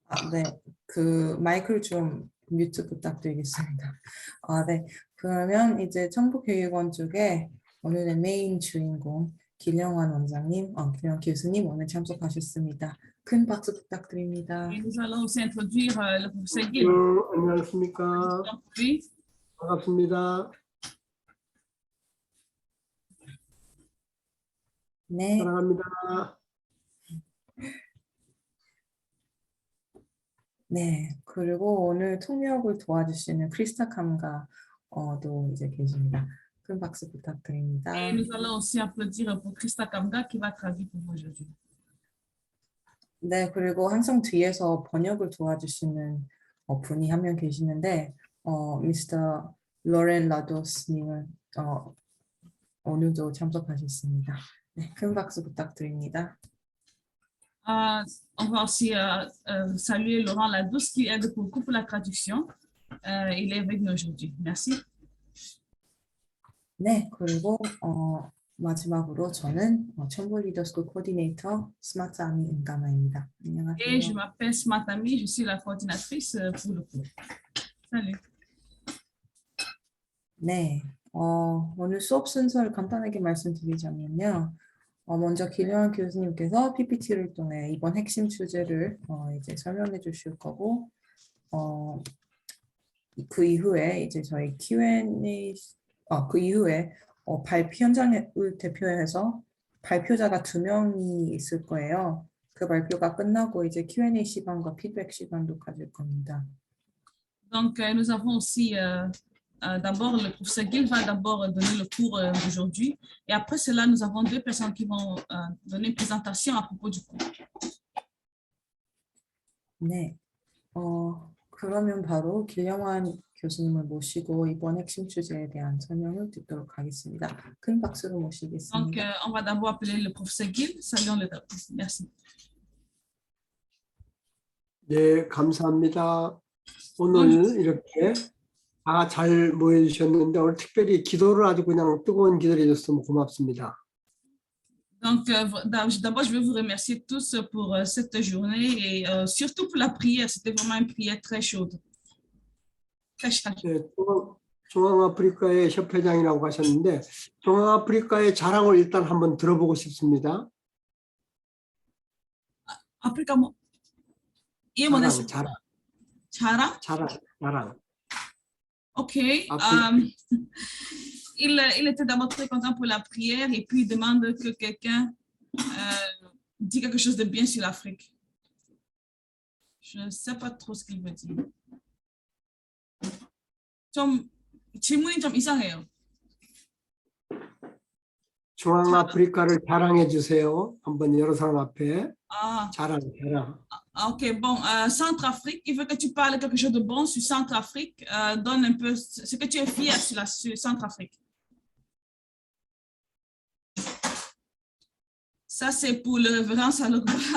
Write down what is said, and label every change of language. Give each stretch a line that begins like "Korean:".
Korean: 네, 그 마이크를 좀 뮤트 부탁드리겠습니다. 네, 그러면 이제 천북교육원 쪽에 오늘의 메인 주인공 길영환 원장님, 길영 교수님 오늘 참석하셨습니다. 큰 박수 부탁드립니다.
French: Et nous allons aussi introduire le professeur Gil.
Korean: 안녕하십니까.
French: Oui.
Korean: 반갑습니다. 네, 사랑합니다. 네, 그리고 오늘 통역을 도와주시는 크리스타 감가도 이제 계십니다. 큰 박수 부탁드립니다.
French: Et nous allons aussi applaudir pour Christa Kamga qui va traduire pour vous aujourd'hui.
Korean: 네, 그리고 항상 뒤에서 번역을 도와주시는 분이 한 명 계시는데 미스터 로렌 라도스님은 오늘도 참석하셨습니다. 네, 큰 박수 부탁드립니다.
French: On va aussi saluer Laurent Ladouce qui aide beaucoup pour la traduction. Il est avec nous aujourd'hui. Merci.
Korean: 네, 그리고 마지막으로 저는 천부 리더스쿨 코디네이터 스마트 아미 은가마입니다.
French: Et je
Korean: 안녕하세요.
French: m'appelle Smatami, je suis la coordinatrice pour le cours. Salut.
Korean: 네, 오늘 수업 순서를 간단하게 말씀드리자면요. 먼저 길영환 교수님께서 PPT를 통해 이번 핵심 주제를 이제 설명해 주실 거고, 그 이후에 이제 저희 Q&A, 그 이후에 발표 현장을 대표해서 발표자가 2명이 있을 거예요. 그 발표가 끝나고 이제 Q&A 시간과 피드백 시간도 가질 겁니다.
French: Donc, nous avons aussi d'abord le professeur Gil va d'abord donner le cours d'aujourd'hui. Et après cela, nous avons deux personnes qui vont donner une présentation à propos du cours.
Korean: 네, 그러면 바로 길영환 교수님을 모시고 이번 핵심 주제에 대한 설명을 듣도록 하겠습니다. 큰 박수로
French: Donc,
Korean: 모시겠습니다.
French: on va d'abord appeler le professeur Gil. Saluons le professeur. Merci.
Korean: 네, 감사합니다. 오늘 이렇게 다 잘 모여주셨는데 오늘 특별히 기도를 아주 그냥 뜨거운 기도를 해줬으면 고맙습니다.
French: Donc, d'abord, je veux vous remercier tous pour cette journée et surtout pour la prière. C'était vraiment une prière très chaude. Très chaude.
Korean: 네, 중앙아프리카의 협회장이라고 하셨는데 중앙아프리카의 자랑을 일단 한번 들어보고 싶습니다.
French: Après, comment? Et mon
Korean: 자랑, Chara? 자랑. OK.
French: Après- Il était d'abord très content pour la prière et puis il demande que quelqu'un dit quelque chose de bien sur l'Afrique. Je ne sais pas trop ce qu'il veut dire.
Korean: 좀 질문이 좀 이상해요. 중앙아프리카를 자랑해 주세요. 한번 여러 사람 앞에 Ah, 자랑.
French: OK, bon, Centrafrique, il veut que tu parles quelque chose de bon sur Centrafrique. Donne un peu ce que tu es fier sur Centrafrique. Ça, c'est pour le révérend Salogba.